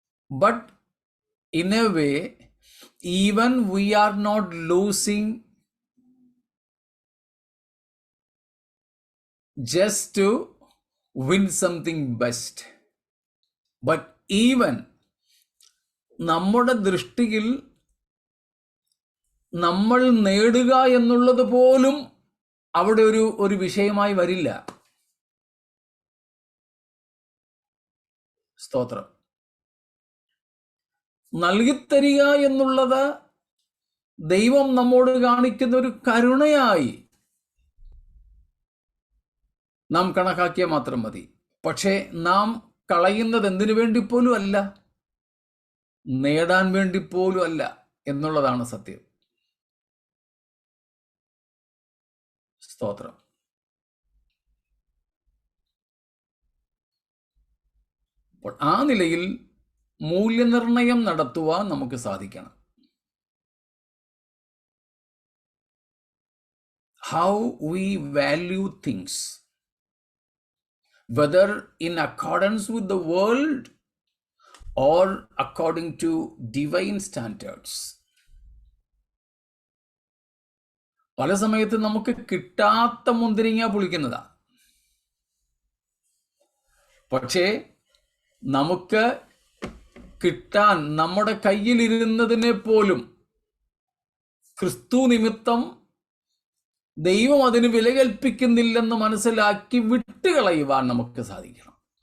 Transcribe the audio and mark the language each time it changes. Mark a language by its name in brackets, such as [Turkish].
[English] But in a way, even we are not losing just to win something best. But even [Malayalam] നമ്മുടെ ദൃഷ്ടിയിൽ നമ്മൾ നേടുക എന്നുള്ളത് പോലും അവിടെ ഒരു വിഷയമായി വരില്ല. സ്തോത്രം. നൽകിത്തരിക എന്നുള്ളത് ദൈവം നമ്മോട് കാണിക്കുന്ന ഒരു കരുണയായി നാം കണക്കാക്കിയാൽ മാത്രം മതി. പക്ഷേ നാം കളയുന്നത് എന്തിനു വേണ്ടി പോലും അല്ല, നേടാൻ വേണ്ടി പോലും അല്ല എന്നുള്ളതാണ് സത്യം. സ്തോത്രം. അപ്പോൾ ആ നിലയിൽ മൂല്യനിർണയം നടത്തുവാൻ നമുക്ക് സാധിക്കണം. [English] How we value things, whether in accordance with the world or according to divine standards. [Malayalam] പല സമയത്ത് നമുക്ക് കിട്ടാത്ത മുന്തിരിങ്ങ പുളിക്കുന്നതാ. പക്ഷേ നമുക്ക് കിട്ടാൻ നമ്മുടെ കയ്യിലിരുന്നതിനെ പോലും ക്രിസ്തു നിമിത്തം ദൈവം അതിന് വില കൽപ്പിക്കുന്നില്ലെന്ന് മനസ്സിലാക്കി വിട്ടുകളയുവാൻ നമുക്ക് സാധിക്കണം.